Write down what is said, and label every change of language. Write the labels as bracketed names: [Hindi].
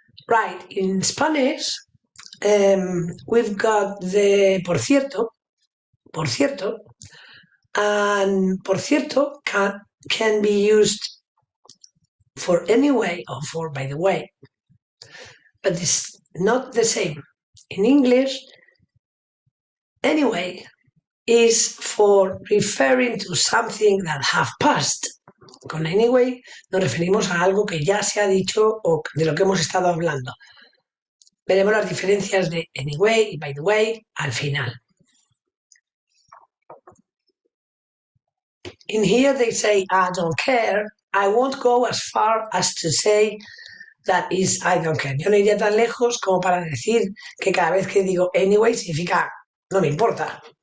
[English] Right, in Spanish, we've got the por cierto, and por cierto can be used for anyway or for by the way, but it's not the same. In English, anyway is for referring to something that have passed. [Spanish] Con anyway nos referimos a algo que ya se ha dicho o de lo que hemos estado hablando. Veremos las diferencias de anyway y by the way al final. [English] In here they say, I don't care. I won't go as far as to say That is, I don't care. [Spanish] Yo no iría tan lejos como para decir que cada vez que digo anyway significa no me importa.